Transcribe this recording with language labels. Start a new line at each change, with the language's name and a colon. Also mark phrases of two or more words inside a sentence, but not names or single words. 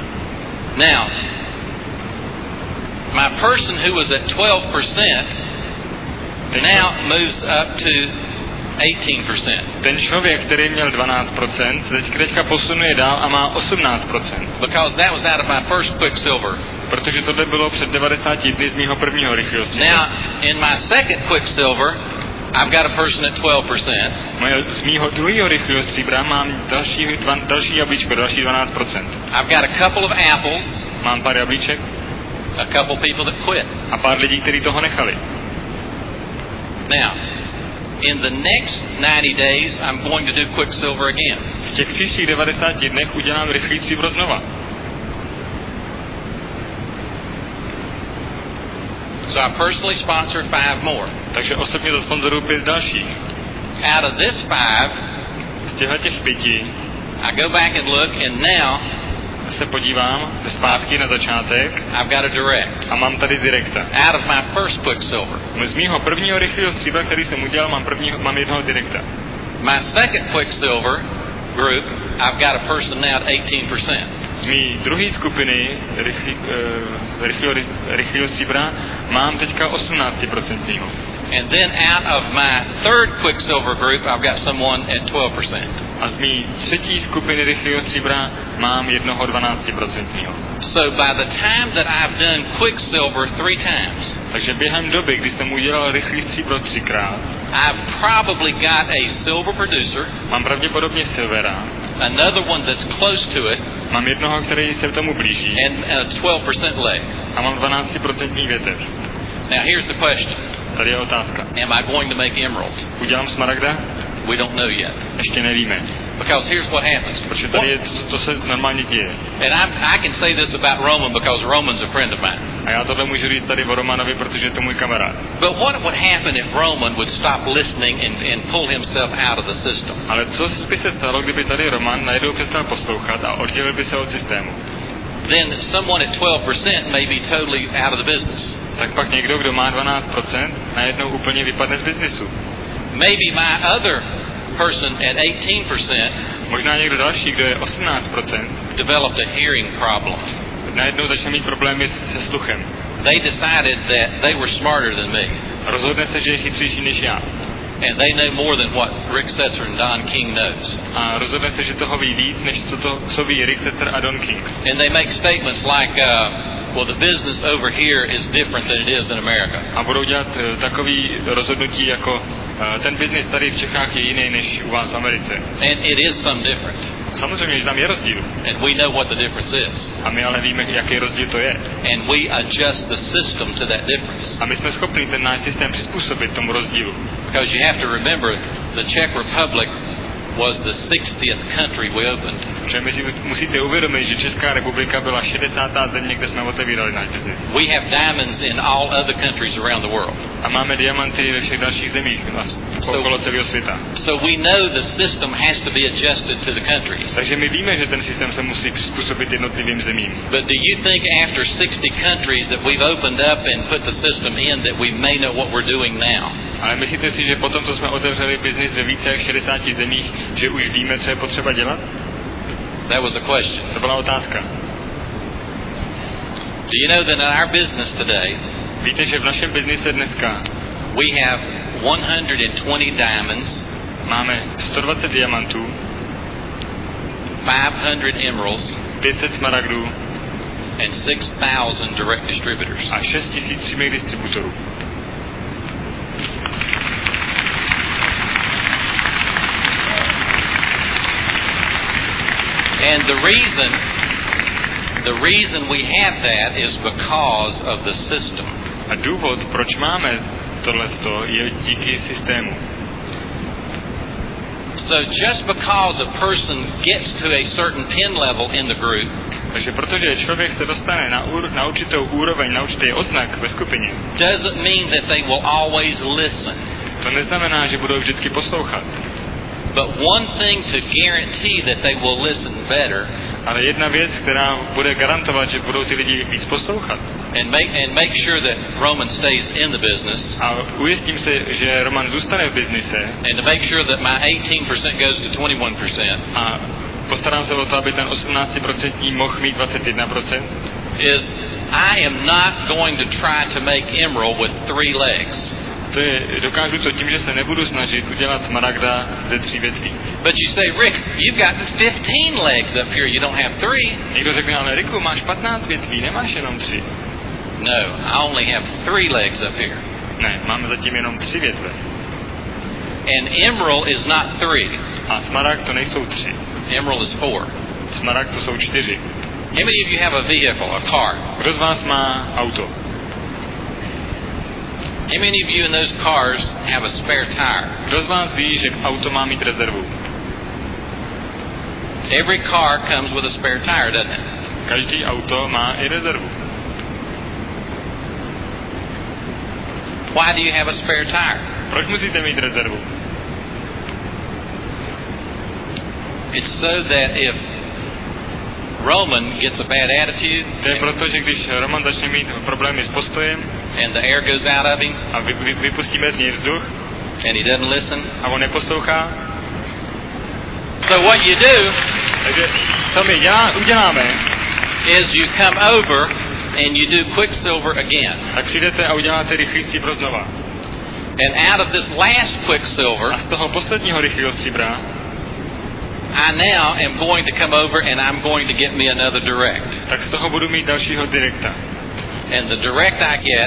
English: Now, my person who was at 12% now moves up to 18%.
Czech: Ten člověk, který měl 12%, teďka posunuje dál a má 18%.
English: Because that was out of my first Quicksilver.
Czech: Protože tohle bylo před 90 dny z mého prvního rychlého stříbra.
English: Now, in my second Quicksilver, I've got a person at 12%.
Czech: Z mého druhého rychlého stříbra mám další jablíčko, další 12%.
English: I've got a couple of apples.
Czech: Mám pár jablíček.
English: A couple people that quit.
Czech: A pár lidí, kteří toho nechali.
English: Now, in the next 90 days, I'm going to do Quicksilver again.
Czech: V těch příštích 90 dnech udělám rychlý stříbro znova.
English: So I personally sponsor 5 more.
Czech: Takže osobně zasponzoruju 5 dalších.
English: Out of this 5,
Czech: z těch 5,
English: I go back and look, and now
Czech: se podívám zpátky na začátek
English: I've got a direct.
Czech: A mám tady direkta.
English: Out of my first Quicksilver.
Czech: Z mýho prvního rychlého stříbra, který jsem udělal, mám jednoho direkta.
English: My second Quicksilver group, I've got a person now at 18%.
Czech: Z mý druhé skupiny rychlého stříbra mám teďka 18%.
English: And then out of my third Quicksilver group, I've got someone at 12%.
Czech: A z mý třetí skupiny rychlého stříbra mám jednoho 12%.
English: So by the time that I've done Quicksilver 3 times,
Czech: takže během doby, kdy jsem udělal rychlý stříbro 3krát,
English: I've probably got a silver producer.
Czech: Mám pravděpodobně silvera.
English: Another one that's close to it.
Czech: Mám jednoho, který se tomu blíží.
English: And a 12% leg.
Czech: A mám 12% větev.
English: Now here's the question.
Czech: Tady je otázka.
English: Am I going to make emeralds?
Czech: Udělám smaragda?
English: We don't know yet.
Czech: Ještě nevíme.
English: Because here's what happens.
Czech: Protože tady je to se normálně děje.
English: And I can say this about Roman because Roman's a friend of mine.
Czech: A já tohle můžu říct tady o Romanovi, protože je to můj kamarád.
English: But what would happen if Roman would stop listening and pull himself out of the system?
Czech: Ale co by se stalo, kdyby tady Roman najednou přestal poslouchat a oddělil by se od systému?
English: Then someone at 12% may be totally out of the business.
Czech: Tak pak někdo, kdo má 12%, najednou úplně vypadne z biznisu.
English: Maybe my other person at 18%
Czech: Možná někdo další, kdo je 18%,
English: developed a hearing problem.
Czech: najednou začne mít problémy se sluchem.
English: They decided that they were smarter than me.
Czech: Rozhodne se, že je chytřejší než já.
English: And they know more than what Rick Setzer and Don King knows.
Czech: A rozhodne se, že toho ví víc, než co ví Rick Setzer a Don King.
English: And they make statements like, well, the business over here is different than it is in America.
Czech: A budou dělat takový rozhodnutí jako ten biznis tady v Čechách je jiný než u vás v Americe.
English: And it is some different.
Czech: Samozřejmě, že tam je rozdíl.
English: And we know what the difference is.
Czech: A my ale víme, jaký rozdíl to je.
English: And we adjust the system to that difference.
Czech: A my jsme schopni ten náš systém přizpůsobit tomu rozdílu.
English: Because you have to remember, the Czech Republic was the 60th country we opened.
Czech: Že my si musíte uvědomit, že Česká republika byla 60. země, kde jsme otevírali náš biznis.
English: We have diamonds in all other countries around the world.
Czech: A máme diamanty ve všech dalších zemích okolo celého světa.
English: So we know the system has to be adjusted to the countries.
Czech: Takže my víme, že ten systém se musí přizpůsobit jednotlivým zemím.
English: But do you think after 60 countries that we've opened up and put the system in that we may know what we're doing now?
Czech: Ale myslíte si, že potom, co jsme otevřeli biznis ve více jak 60 zemích, že už víme, co je potřeba dělat?
English: That was a question.
Czech: To byla otázka.
English: Do you know that in our business today,
Czech: Víte, že v našem biznise dneska
English: we have 120 diamonds,
Czech: máme 120 diamantů,
English: 500 emeralds,
Czech: 500 smaragdů
English: and 6,000 direct distributors.
Czech: a 6 000 přímých distributorů.
English: And the reason we have that is because of the system.
Czech: A důvod, proč máme tohleto, je díky systému.
English: So just because a person gets to a certain pin level in the group,
Czech: Takže protože člověk se dostane na určitou úroveň, na určitý odznak ve skupině,
English: doesn't mean that they will always listen.
Czech: to neznamená, že budou vždycky poslouchat.
English: But one thing to guarantee that they will listen better,
Czech: Ale jedna věc, která bude garantovat, že budou ty lidi víc poslouchat.
English: and make sure that Roman stays in the business,
Czech: A ujistím se, že Roman zůstane v biznise
English: and to make sure that my 18% goes to 21%,
Czech: a postarám se o to, aby ten 18% mohl mít 21%,
English: is I am not going to try to make emerald with 3 legs.
Czech: to je, dokážu to tím, že se nebudu snažit udělat smaragda ze 3 větví.
English: But you say, Rick, you've got 15 legs up here, you don't have 3.
Czech: Někdo řekne, ale Riku, máš 15 větví, nemáš jenom 3.
English: No, I only have 3 legs up here.
Czech: Ne, máme zatím jenom 3 větve.
English: And emerald is not 3.
Czech: A smaragd to nejsou 3.
English: Emerald is 4.
Czech: Smaragd to jsou 4.
English: How many of you have a vehicle, a car?
Czech: Kdo z vás má auto?
English: How many of you in those cars have a spare tire?
Czech: Kdo z vás ví, že auto má mít rezervu?
English: Every car comes with a spare tire, doesn't it?
Czech: Každý auto má i rezervu.
English: Why do you have a spare tire?
Czech: Proč musíte mít rezervu?
English: It's so that if Roman gets a bad attitude
Czech: To je proto, že když Roman začne mít problémy s postojem
English: and the air goes out of him
Czech: a vypustíme z něj vzduch
English: and he doesn't listen,
Czech: a on neposlouchá,
English: so what you do
Czech: takže co my uděláme,
English: is you come over and you do Quicksilver again.
Czech: tak přijdete a uděláte rychlý stříbro znova.
English: And out of this last Quicksilver,
Czech: A z toho posledního rychlého stříbra
English: I now am going to come over and I'm going to get me another direct.
Czech: tak z toho budu mít dalšího direkta.
English: And the direct I get